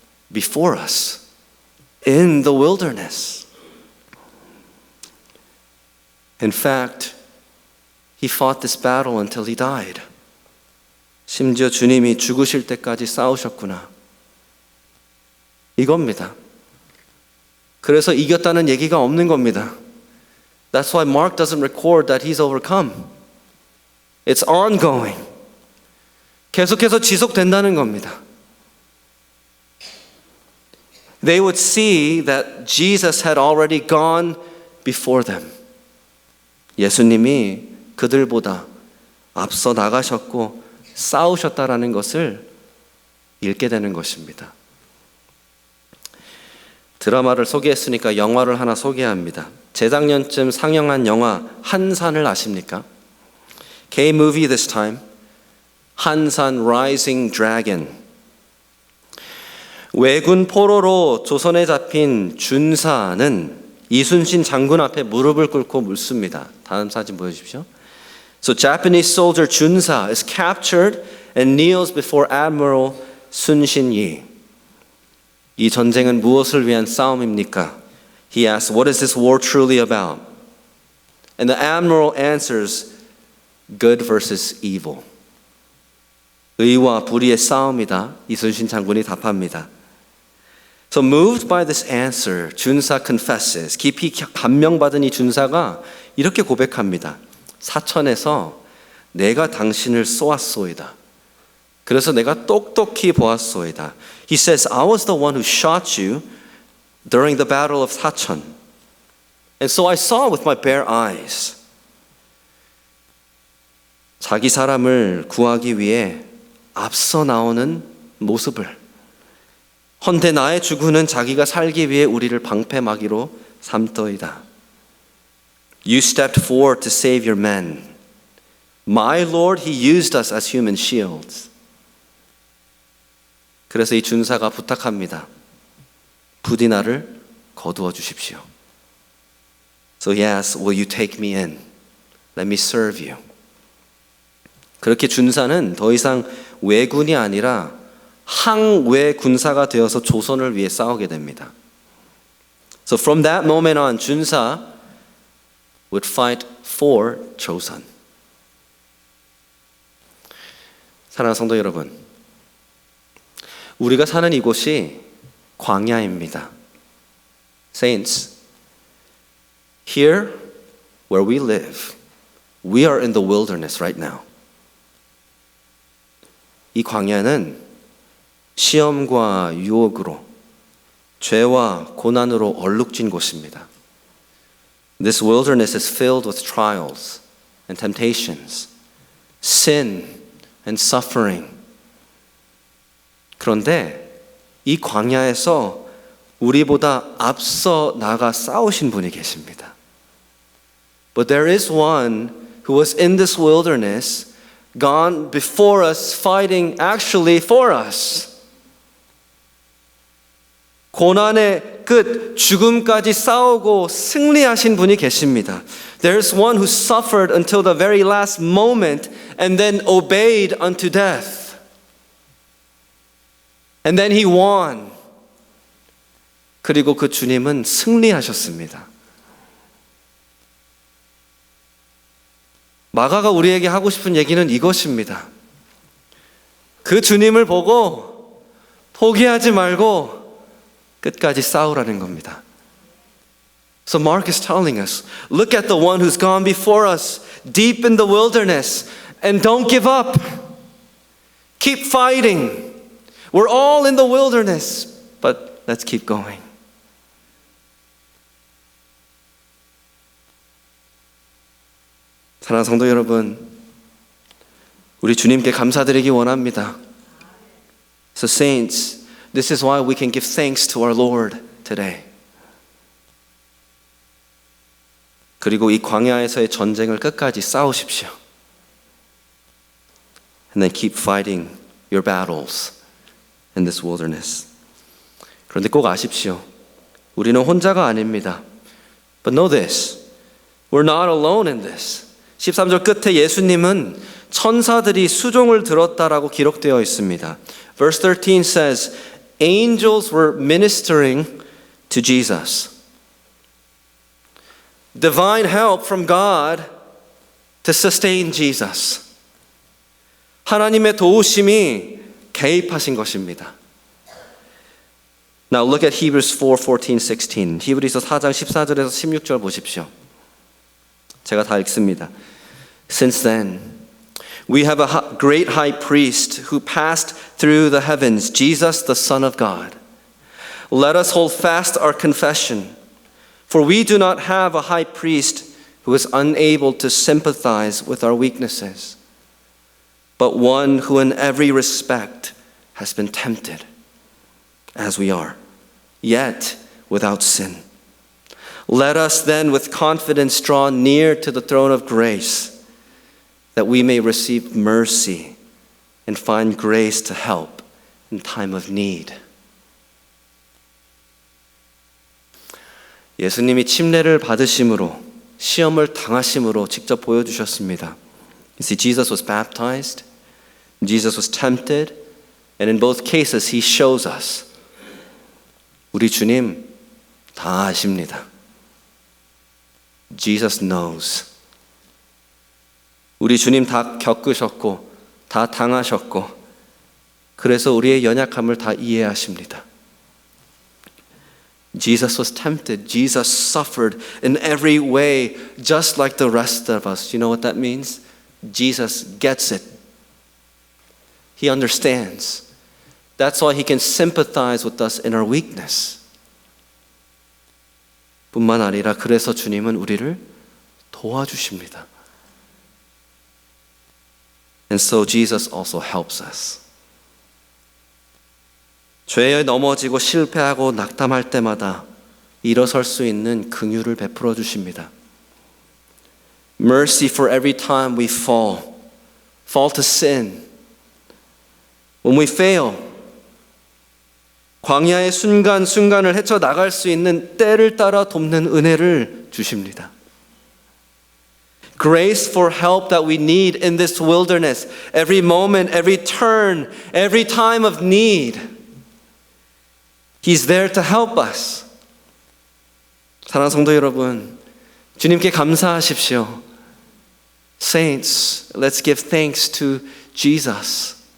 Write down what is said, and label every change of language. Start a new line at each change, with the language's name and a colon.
English: before us in the wilderness. In fact, he fought this battle until he died.
Korean: 심지어 주님이 죽으실 때까지 싸우셨구나. 이겁니다. 그래서 이겼다는 얘기가 없는 겁니다.
English: That's why Mark doesn't record that he's overcome. It's ongoing.
Korean: 계속해서 지속된다는 겁니다.
English: They would see that Jesus had already gone before them.
Korean: 예수님이 그들보다 앞서 나가셨고 싸우셨다라는 것을 읽게 되는 것입니다. 드라마를 소개했으니까 영화를 하나 소개합니다. 재작년쯤 상영한 영화 한산을 아십니까?
English: K-movie this time. 한산 Rising Dragon.
Korean: 왜군 포로로 조선에 잡힌 준사는 이순신 장군 앞에 무릎을 꿇고 묻습니다. 다음 사진 보여주십시오.
English: So Japanese soldier Junsa is captured and kneels before Admiral Sun Shin-yi.
Korean: 이 전쟁은 무엇을 위한 싸움입니까?
English: He asks, what is this war truly about? And the admiral answers, good versus evil.
Korean: 의와 불의의 싸움이다. 이순신 장군이 답합니다.
English: So moved by this answer, 준사 confesses.
Korean: 깊이 감명받은 이 준사가 이렇게 고백합니다. 사천에서 내가 당신을 쏘았소이다. 그래서 내가 똑똑히 보았소이다.
English: He says, I was the one who shot you during the battle of Sachon. And so I saw with my bare eyes.
Korean: 자기 사람을 구하기 위해 앞서 나오는 모습을. 헌데 나의 주군은 자기가 살기 위해 우리를 방패막이로 삼더이다.
English: You stepped forward to save your men. My Lord, He used us as human shields.
Korean: 그래서 이 준사가 부탁합니다. 부디 나를 거두어 주십시오.
English: So he asks, will you take me in? Let me serve you.
Korean: 그렇게 준사는 더 이상 왜군이 아니라 항외 군사가 되어서 조선을 위해 싸우게 됩니다.
English: So from that moment on, 준사 would fight for 조선.
Korean: 사랑하는 성도 여러분, 우리가 사는 이곳이 광야입니다.
English: Saints, here where we live, we are in the wilderness right now.
Korean: 이 광야는 시험과 유혹으로 죄와 고난으로 얼룩진 곳입니다.
English: This wilderness is filled with trials and temptations, sin and suffering.
Korean: 그런데 이 광야에서 우리보다 앞서 나가 싸우신 분이 계십니다.
English: But there is one who was in this wilderness, gone before us, fighting actually for us.
Korean: 고난의 끝, 죽음까지 싸우고 승리하신 분이 계십니다.
English: There's one who suffered until the very last moment and then obeyed unto death. And then he won.
Korean: 그리고 그 주님은 승리하셨습니다. 마가가 우리에게 하고 싶은 얘기는 이것입니다. 그 주님을 보고 포기하지 말고 끝까지 싸우라는 겁니다.
English: So Mark is telling us, look at the one who's gone before us, deep in the wilderness, and don't give up. Keep fighting. We're all in the wilderness, but let's keep going.
Korean: 사랑하는 성도 여러분, 우리 주님께 감사드리기 원합니다.
English: So saints, this is why we can give thanks to our Lord today.
Korean: 그리고 이 광야에서의 전쟁을 끝까지 싸우십시오.
English: And then keep fighting your battles in this wilderness.
Korean: 그런데 꼭 아십시오. 우리는 혼자가 아닙니다.
English: But know this, we're not alone in this.
Korean: 13절 끝에 예수님은 천사들이 수종을 들었다라고 기록되어 있습니다.
English: Verse 13 says, angels were ministering to Jesus. Divine help from God to sustain Jesus.
Korean: 하나님의 도우심이 개입하신 것입니다.
English: Now look at Hebrews 4:14, 16.
Korean: 히브리서 4장 14절에서 16절 보십시오. 제가 다 읽습니다.
English: Since then, we have a great high priest who passed through the heavens, Jesus, the Son of God. Let us hold fast our confession, for we do not have a high priest who is unable to sympathize with our weaknesses, but one who in every respect has been tempted, as we are, yet without sin. Let us then with confidence draw near to the throne of grace, that we may receive mercy and find grace to help in time of need.
Korean: 예수님이 침례를 받으심으로, 시험을 당하심으로 직접 보여주셨습니다.
English: You see, Jesus was baptized, Jesus was tempted, and in both cases he shows us,
Korean: 우리 주님 다 아십니다.
English: Jesus knows.
Korean: 우리 주님 다 겪으셨고 다 당하셨고 그래서 우리의 연약함을 다 이해하십니다.
English: Jesus was tempted. Jesus suffered in every way just like the rest of us. You know what that means? Jesus gets it. He understands. That's why he can sympathize with us in our weakness.
Korean: 뿐만 아니라 그래서 주님은 우리를 도와주십니다.
English: And so Jesus also helps us.
Korean: 죄에 넘어지고 실패하고 낙담할 때마다 일어설 수 있는 긍휼을 베풀어 주십니다.
English: Mercy for every time we fall to sin. When we fail,
Korean: 광야의 순간순간을 헤쳐나갈 수 있는 때를 따라 돕는 은혜를 주십니다.
English: Grace for help that we need in this wilderness. Every moment, every turn, every time of need. He's there to help us.
Korean: 사랑하는 성도 여러분, 주님께 감사하십시오.
English: Saints, let's give thanks to Jesus.